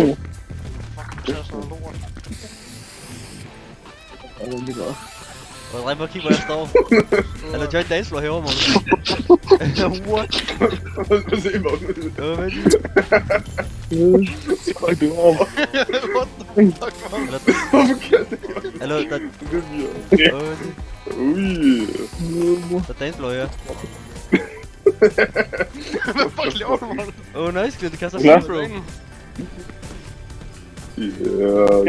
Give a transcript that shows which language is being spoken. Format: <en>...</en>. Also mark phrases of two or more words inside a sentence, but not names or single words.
<da>Fuck, det er sådan noget lort. Og drej mig og kig, hvor jeg står. Han har</da> <en>joined dancefloor</en> <da>herovre, Magnus.</da> <en>What?</en> <da>Se mig. Vent lige. Fuck, det var over.</da> <en>What the fuck, man?</en> <da>Hvorfor kan det? Hallo, der... Det er Vent lige. Ui. Der er dancefloor her. Hvad fuck laver du, Magnus? Nice, Glenn, det kaster Klar. sig, bro. Ja.</da>